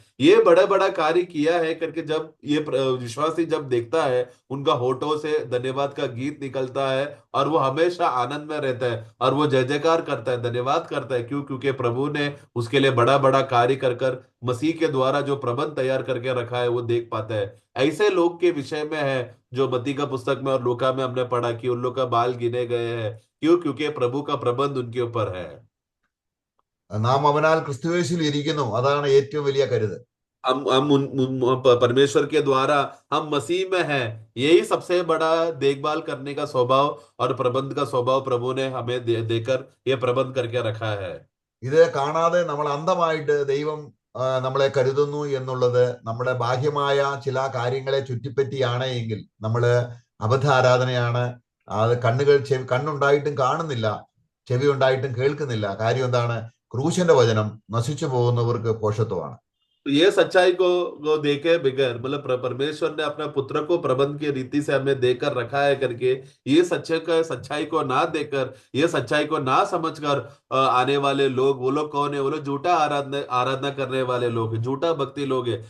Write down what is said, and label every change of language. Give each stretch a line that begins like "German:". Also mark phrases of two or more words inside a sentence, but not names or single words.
Hindi: ये बड़ा बड़ा कार्य किया है करके जब ये विश्वासी जब देखता है, उनका होठों से धन्यवाद का गीत निकलता है और वो हमेशा आनंद में रहता है और वो जय जयकार करता है, धन्यवाद करता है। क्यों? क्योंकि प्रभु ने उसके लिए बड़ा बड़ा कार्य कर कर मसीह के द्वारा जो प्रबंध तैयार करके रखा है वो देख पाता है। ऐसे लोग के विषय में है जो मत्ती का पुस्तक में और लूका में हमने पढ़ा कि उन लोग का बाल गिने गए हैं, क्यों? क्योंकि प्रभु का प्रबंध उनके ऊपर है।
Malayalam: നാം അവനാൽ ക്രിസ്തുയേശുവിൽ ഇരിക്കുന്നു, അതാണ് ഏറ്റവും വലിയ കരുത്.
Hindi: परमेश्वर के द्वारा हम मसीह में हैं, यही सबसे बड़ा देखभाल करने का स्वभाव और प्रबंध का स्वभाव प्रभु ने हमें देकर ये प्रबंध करके रखा है।
Malayalam: ഇത് കാണാതെ നമ്മൾ അന്ധമായിട്ട് ദൈവം നമ്മളെ കരുതുന്നു എന്നുള്ളത് നമ്മുടെ ബാഹ്യമായ ചില കാര്യങ്ങളെ ചുറ്റിപ്പറ്റിയാണ് എങ്കിൽ നമ്മള് അബദ്ധ ആരാധനയാണ്. അത് കണ്ണുണ്ടായിട്ടും കാണുന്നില്ല, ചെവി ഉണ്ടായിട്ടും കേൾക്കുന്നില്ല. കാര്യം എന്താണ്? ക്രൂശന്റെ വചനം നശിച്ചു പോകുന്നവർക്ക് പോഷത്വമാണ്.
Hindi: तो ये सच्चाई को देखे बगैर, मतलब परमेश्वर ने अपना पुत्र को प्रबंध की रीति से हमें देकर रखा है करके, ये सच्चाई को ना देकर, ये सच्चाई को ना समझकर आने वाले लोग, वो लोग कौन है? वो लोग झूठा आराधना करने वाले लोग हैं, झूठा भक्ति लोग हैं।